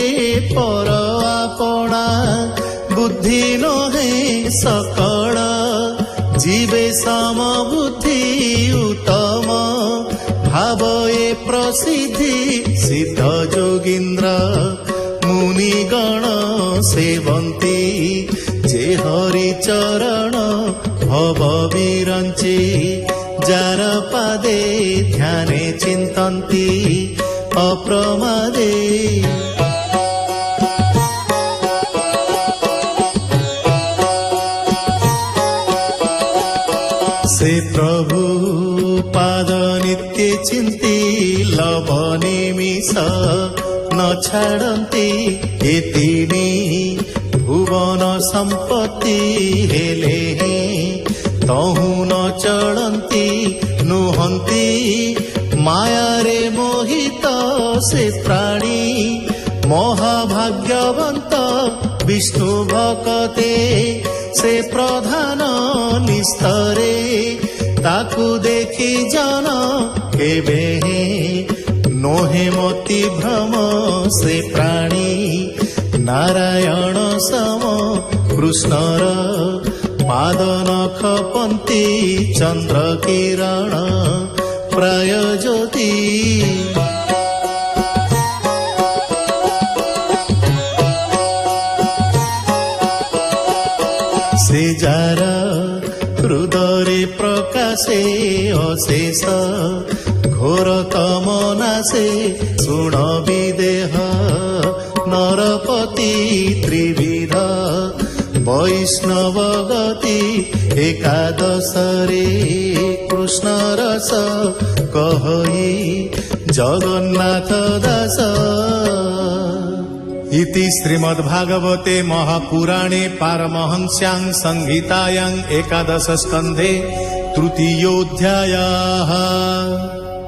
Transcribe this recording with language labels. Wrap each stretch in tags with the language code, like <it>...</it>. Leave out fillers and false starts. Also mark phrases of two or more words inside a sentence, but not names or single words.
<or>ପର ଆପଣା ବୁଦ୍ଧି ନୋହେ ସକଳ ଜୀବେ ସମବୁଦ୍ଧି ଉତ୍ତମ ଭାବ ଏ ପ୍ରସିଦ୍ଧି ସିଦ୍ଧ ଯୋଗୀନ୍ଦ୍ର ମୁନିଗଣ ସେବନ୍ତି ଜେ ହରି ଚରଣ ଭବ ବିରଞ୍ଚି ଜାର ପାଦେ ଧ୍ୟାନେ ଚିନ୍ତନ୍ତି ଅପ୍ରମାଦେ। ସେ ପ୍ରଭୁ ପାଦ ନିତ୍ୟ ଚିନ୍ତି ଲବ ନିମିଷ ନ ଛାଡ଼ନ୍ତି ଏତିନି ଭୁବନ ସମ୍ପତ୍ତି ହେଲେ ତହୁଁ ନ ଚଢ଼ନ୍ତି ନୁହନ୍ତି ମାୟା ରେ ମୋହିତ ସେ ପ୍ରାଣୀ ମହାଭାଗ୍ୟବନ୍ତ ବିଷ୍ଣୁ ଭକ୍ତେ ସେ ପ୍ରଧାନ ନିସ୍ତରେ ତାକୁ ଦେଖି ଜନ କେବେ ନୋହେ ମତି ଭ୍ରମ ସେ ପ୍ରାଣୀ ନାରାୟଣ ସମ କୃଷ୍ଣର ପାଦ ନଖ ପନ୍ତି ଚନ୍ଦ୍ର କିରଣ ପ୍ରାୟ ଜ୍ୟୋତି। ସେ ଜାର ହୃଦୟ ପ୍ରକାଶେ ଅଶେଷ ଘୋର ତମନାଶେ ଶୁଣ ବିଦେହ ନରପତି ତ୍ରିବିଧ ବୈଷ୍ଣବ ଗତି ଏକାଦଶ ରେ କୃଷ୍ଣ ରସ କହଇ ଜଗନ୍ନାଥ ଦାସ।</or> <sa>इति श्रीमद्भागवते महापुराणे पारमहंस्यां संहितायां एकादश स्कन्धे तृतीयोऽध्यायः।</sa>